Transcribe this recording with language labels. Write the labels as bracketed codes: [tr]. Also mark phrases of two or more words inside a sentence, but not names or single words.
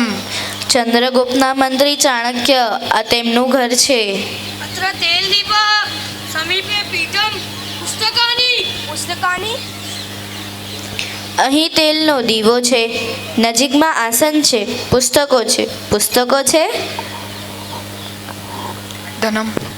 [gu] ચંદ્રગુપ્તના મંત્રી ચાણક્ય આ તેમનું ઘર છે. [sa] अत्र तेलदीप समीपे पीठं पुस्तकानि [gu] અહીં તેલનો દીવો છે, નજીકમાં આસન છે, પુસ્તકો છે. [sa] धनम्.